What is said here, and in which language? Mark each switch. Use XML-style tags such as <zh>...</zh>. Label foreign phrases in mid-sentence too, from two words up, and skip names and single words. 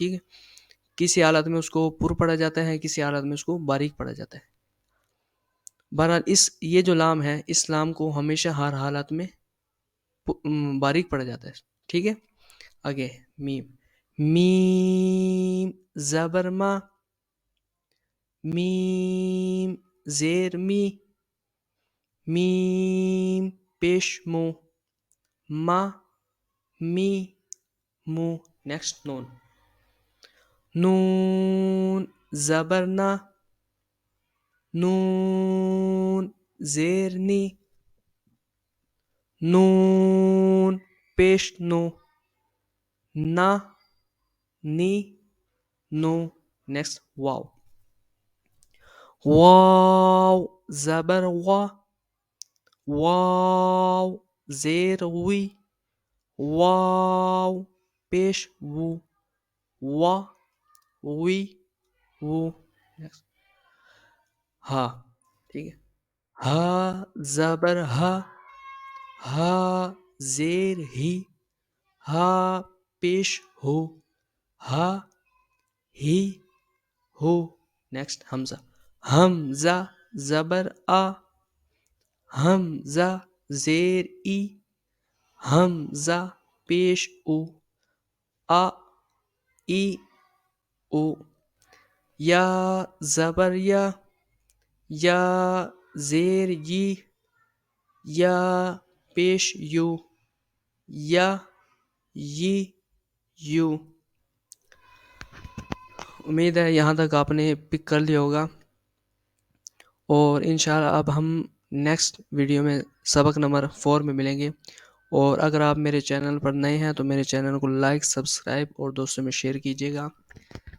<ur>ٹھیک ہے، کسی حالت میں اس کو پر پڑھا جاتا ہے، کسی حالت میں اس کو باریک پڑھا جاتا ہے. بہرحال یہ جو لام ہے، اس لام کو ہمیشہ ہر حالت میں باریک پڑھا جاتا ہے. ٹھیک ہے. آگے میم، میم زبر ما، میم زیر می، میم پیش مو، ما می مو. نیکسٹ نون، نون زبر نا، نون زیر نی، نون پیش نو، نا نی نو. نیکسٹ واو، واو زبر وا، واو زیر وی، واو پیش وو، وا وی وو. ہا. ٹھیک ہے، ہا زبر ہا، ہا زیر ہی، ہا پیش ہو، ہا ہی ہو. نیکسٹ حمزہ، حمزہ زبر آ، حمزہ زیر ای، حمزہ پیش او، آ ای او. یا زبر یا، یا زیر یی، یا پیش یو، یا یی یو. امید ہے یہاں تک آپ نے پک کر لیا ہوگا، اور انشاءاللہ اب ہم</ur> <en>next video</en> <ur>میں سبق نمبر 4 میں ملیں گے. اور اگر آپ میرے چینل پر نئے ہیں تو میرے چینل کو</ur> <en>like, subscribe</en> <ur>اور دوستوں میں شیئر کیجیے گا.</ur>